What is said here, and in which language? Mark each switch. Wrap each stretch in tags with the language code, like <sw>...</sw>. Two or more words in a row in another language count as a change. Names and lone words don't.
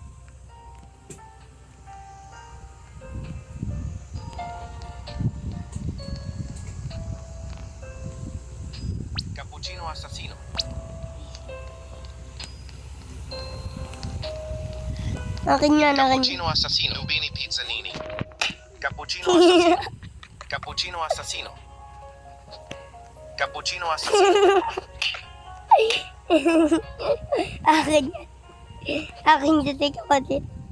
<tl>Cappuccino Assassino. Akin yan. Cappuccino Assassino. Lubini Pizzanini. Cappuccino Assassino. Cappuccino Assassino. Cappuccino assassino. Akin yan. Akin dyan si kapatid.</tl>